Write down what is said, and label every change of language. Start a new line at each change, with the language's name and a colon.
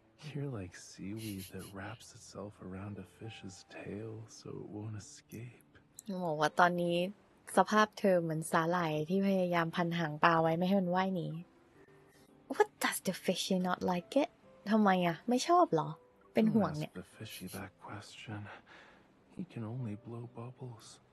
English: You're like seaweed that wraps itself around a fish's tail so it won't escape.
Thai: บอกว่าตอนนี้สภาพเธอเหมือนสาหร่ายที่พยายามพันหางปลาไว้ไม่ให้มันว่ายหนี
English: What does the fishy not like it?
Thai: ทำไมอะไม่ชอบหรอเป็นห่วงเนี่ย
English: Don't ask the fishy that question. He can only blow bubbles.